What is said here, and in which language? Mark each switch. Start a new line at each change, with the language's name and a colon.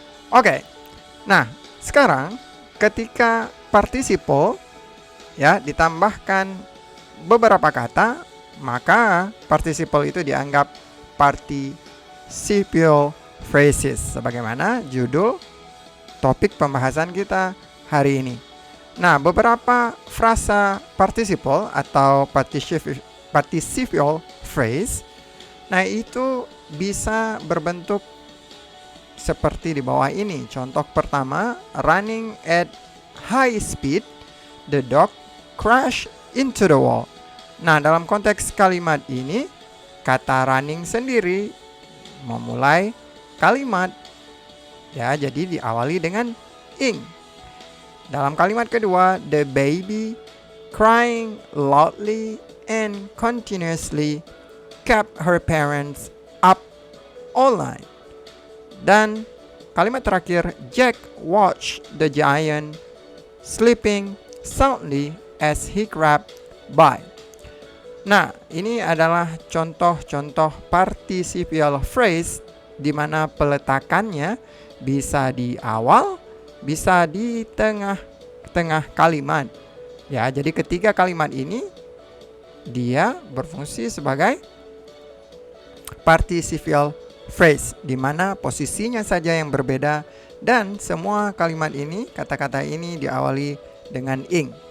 Indonesian: Oke, nah sekarang ketika participle ditambahkan beberapa kata, maka participle itu dianggap participial phrases, sebagaimana judul topik pembahasan kita hari ini. Nah, beberapa frasa participle atau participial phrase, nah itu bisa berbentuk seperti di bawah ini. Contoh pertama,
English: running at high speed, the dog crash into the wall.
Indonesian: Nah, dalam konteks kalimat ini, kata running sendiri memulai kalimat. Jadi diawali dengan ing. Dalam kalimat kedua,
English: the baby crying loudly and continuously kept her parents up all night.
Indonesian: Dan kalimat terakhir,
English: Jack watched the giant sleeping soundly as he crept by.
Indonesian: Nah, ini adalah contoh-contoh participial phrase di mana peletakannya bisa di awal, bisa di tengah kalimat. Jadi ketiga kalimat ini dia berfungsi sebagai participial phrase, di mana posisinya saja yang berbeda dan semua kalimat ini, kata-kata ini diawali dengan ing.